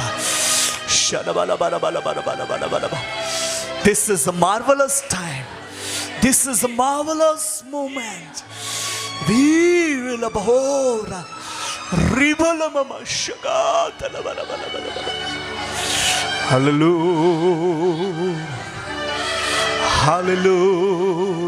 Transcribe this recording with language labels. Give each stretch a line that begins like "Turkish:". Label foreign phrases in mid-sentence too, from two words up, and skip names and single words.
English: Sharabala bala bala bala bala bala bala. This is a marvelous time. This is a marvelous moment. We will abhor. Ribala mama shagata la bala bala bala bala. Hallelujah. Hallelujah.